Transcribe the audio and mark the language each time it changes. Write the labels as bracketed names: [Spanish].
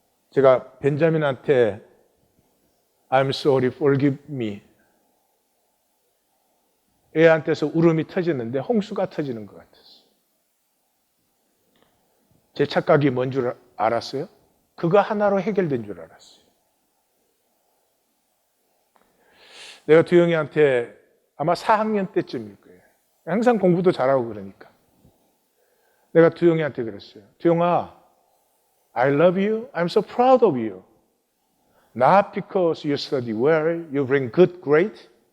[Korean] 제가 벤자민한테 [English] I'm sorry, forgive me. [Korean] 애한테서 울음이 터지는데 홍수가 터지는 것 같았어요. 제 착각이 뭔 줄 알았어요? 그거 하나로 해결된 줄 알았어요. 내가 두영이한테 아마 4학년 때쯤일 거예요. 항상 공부도 잘하고 그러니까. 내가 두영이한테 그랬어요. [English] 두영아, I love you. I'm so proud of you. Not because you study well, you bring good grade.